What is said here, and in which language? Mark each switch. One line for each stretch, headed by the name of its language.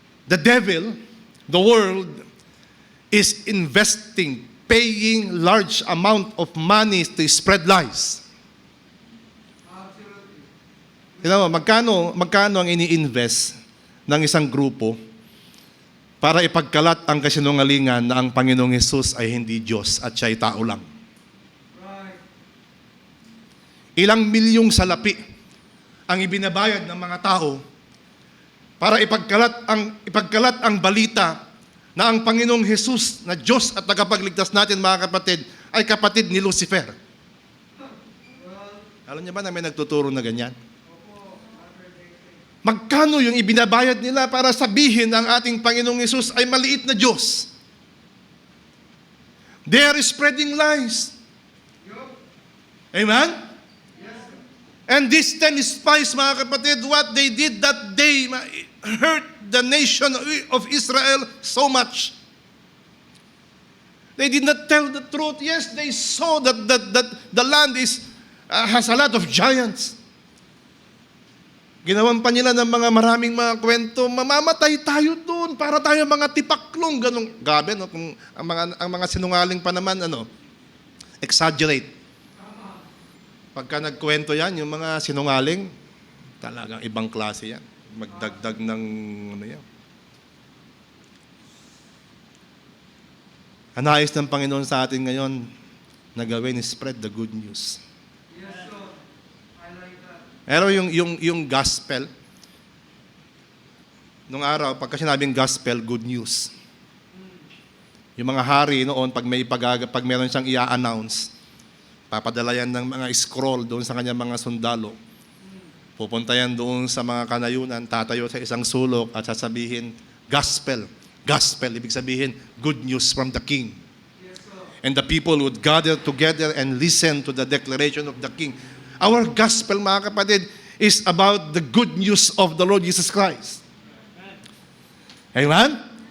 English: The devil, the world, is investing, paying large amount of money to spread lies.
Filipino: Alam mo, magkano ang ini-invest ng isang grupo para ipagkalat ang kasinungalingan na ang Panginoong Hesus ay hindi Diyos at siya ay tao lang. Ilang milyong salapi ang ibinabayad ng mga tao para ipagkalat ang balita na ang Panginoong Hesus na Diyos at tagapagligtas natin, mga kapatid, ay kapatid ni Lucifer. Alam niyo ba na may nagtuturo na ganyan? Magkano yung ibinabayad nila para sabihin ang ating Panginoong Hesus ay maliit na Diyos?
English: They are spreading lies. Amen? And these 10 spies,
Filipino: mga kapatid,
English: what they did that day hurt the nation of Israel so much. They did not tell the truth. Yes, they saw that the land has a lot of giants.
Filipino: Ginawan pa nila ng maraming mga kwento, mamamatay tayo doon para tayo mga tipaklong, ganun. Gabi, no? Kung ang mga sinungaling pa naman, exaggerate. Pagka nagkwento yan, yung mga sinungaling, talagang ibang klase yan. Magdagdag ng yan. Ang nais ng Panginoon sa atin ngayon na gawin is
English: spread the good news. Yes, sir. I like that.
Filipino: Pero yung gospel, nung araw, pagka sinabing gospel,
English: good news.
Filipino: Yung mga hari noon, pag meron siyang i-announce, papadala yan ng mga scroll doon sa kanyang mga sundalo. Pupunta yan doon sa mga kanayunan, tatayo sa isang sulok at sasabihin, gospel.
English: Gospel,
Filipino: ibig sabihin,
English: good news from the king. And the people would gather together and listen to the declaration of the king. Our gospel,
Filipino: mga kapatid,
English: is about the good news of the Lord Jesus Christ. Amen?